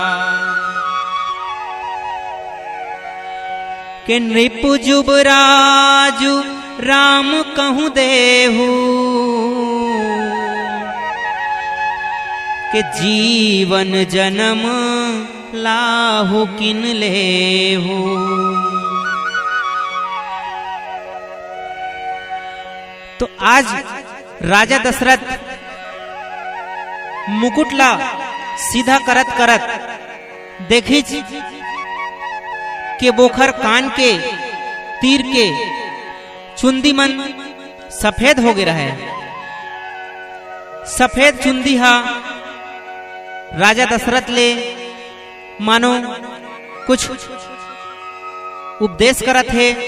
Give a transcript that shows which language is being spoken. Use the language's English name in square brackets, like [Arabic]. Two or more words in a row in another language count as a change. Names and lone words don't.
[Awadhi] कि नृप जुबराजु राम कहूँ देहु, कि जीवन जन्म लाहु किन लेहु। [Chhattisgarhi] तो आज राजा दशरथ मुकुटला सीधा करत करत देखी के बोखर कान के तीर के चुंदी मन सफेद हो गया है। सफेद चुंदी हा राजा दशरथ ले मानो कुछ उपदेश करत है।